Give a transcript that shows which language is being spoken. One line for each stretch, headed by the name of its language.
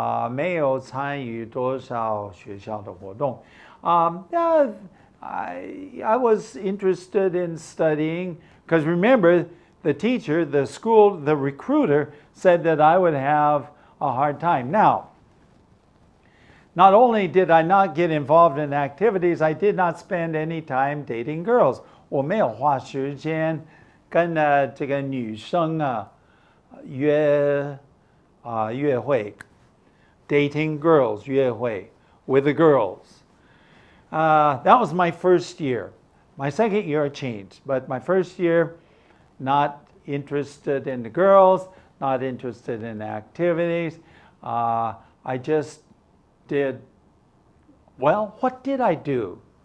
Chinese: 没有参与多少学校的活动.
English: I was interested in studying, because remember, the teacher, the school, the recruiter said that I would have a hard time. Now, not only did I not get involved in activities, I did not spend any time dating girls.
Chinese: 我没有花时间跟这个女生约会
English: dating girls
Chinese: 约会
English: with the girls. That was my first year. My second year I changed, but my first year, not interested in the girls, not interested in activities. I just did, well, what did I do?